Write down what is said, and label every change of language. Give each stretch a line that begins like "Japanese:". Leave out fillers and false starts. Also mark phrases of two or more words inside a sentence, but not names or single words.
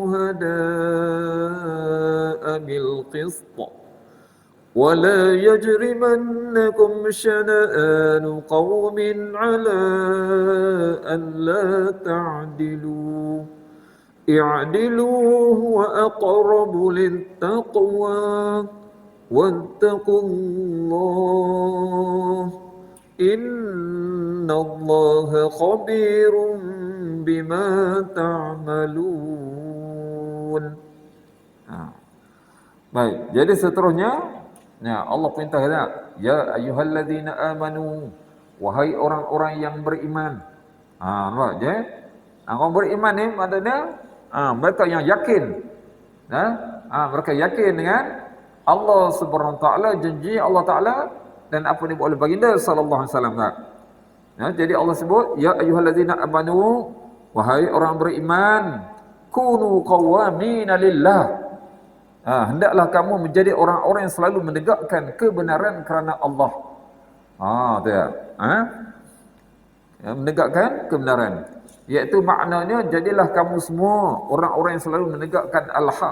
Arabic: شهداء بالقسط ولا يجرمنكم شنآن قوم على ألا تعدلوا اعدلوا هو أقرب للتقوى واتقوا الله إن الله خبير بما تعملون.
Malay: Baik, jadi seterusnya Allah perintah kata,
Arabic: يا أيها الذين آمنوا,
Malay: wahai orang-orang yang beriman. Nampak je? Orang beriman ni maknanya mereka yang yakin. Mereka yakin dengan Allah
Arabic: سبحانه وتعالى,
Malay: janji Allah Taala dan apa yang dibuat oleh baginda
Arabic: صلى الله عليه وسلم.
Malay: Jadi Allah sebut,
Arabic: يا أيها الذين آمنوا,
Malay: wahai orang beriman,
Arabic: كونوا قوامين لله.
Malay: Hendaklah kamu menjadi orang-orang yang selalu menegakkan kebenaran kerana Allah. Menegakkan kebenaran. Iaitu maknanya, jadilah kamu semua orang-orang yang selalu menegakkan al-haq.